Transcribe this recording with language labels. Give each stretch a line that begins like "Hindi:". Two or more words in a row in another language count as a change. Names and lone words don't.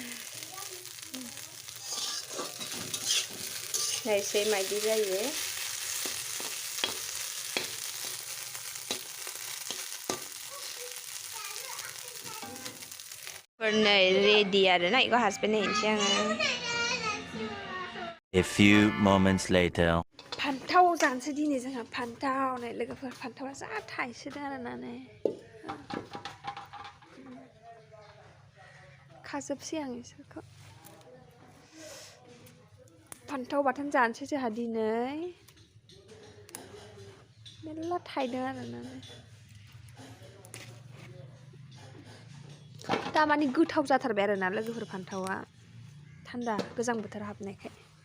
Bodo: नायसै माबायदि जायो। नै रेडि आरोना बेखौ हासबेन्ड नायनोसै आङो।
English: A few moments later.
Bodo: फान्थाव जानोसै दिनै जोंहा फान्थाव नै लोगोफोर फान्थावा जा थाइसोदों आरोना नै खाजोबसै आं इसोरखौ। फान्थाव बाथोन जानोसै जोंहा दिनै मेरला थाइदों आरोना दामानि गोथाव जाथारबाय आरोना लोगोफोर फान्थावा थान्दा गोजां बोथोर हाबनायखाय।